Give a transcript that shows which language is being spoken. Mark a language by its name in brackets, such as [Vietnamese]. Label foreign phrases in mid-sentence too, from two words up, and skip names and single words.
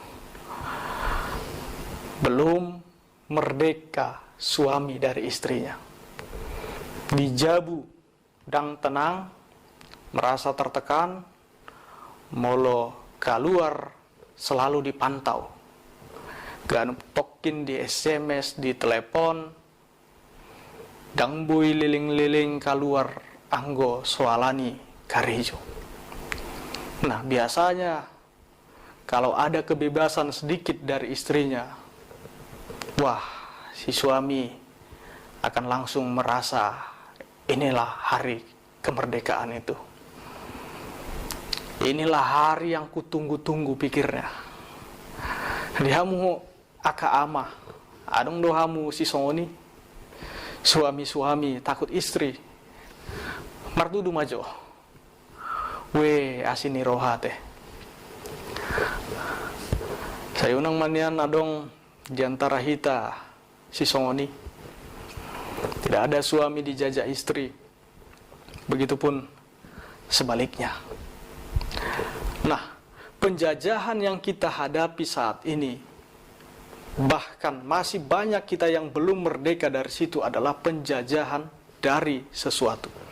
[Indonesian] Belum merdeka suami dari istrinya. [Batak Toba] Dijabu dan tenang, [Indonesian] merasa tertekan, molo keluar selalu dipantau. Gantokin di SMS, di telepon, [Batak Toba] dang bui liling-liling keluar anggo soalani karejo. [Indonesian] Nah, biasanya kalau ada kebebasan sedikit dari istrinya, wah, si suami akan langsung merasa inilah hari kemerdekaan itu. Inilah hari yang kutunggu-tunggu, pikirnya. [Batak Toba] Dihamu aka ama, adong dohamu si songoni, [Indonesian] suami-suami takut istri. [Batak Toba] Martudu majo, we asini rohate. Sayunang manian adong diantara hita si songoni. [Indonesian] Tidak ada suami dijajah istri. Begitupun sebaliknya. Nah, penjajahan yang kita hadapi saat ini, bahkan masih banyak kita yang belum merdeka dari situ, adalah penjajahan dari sesuatu.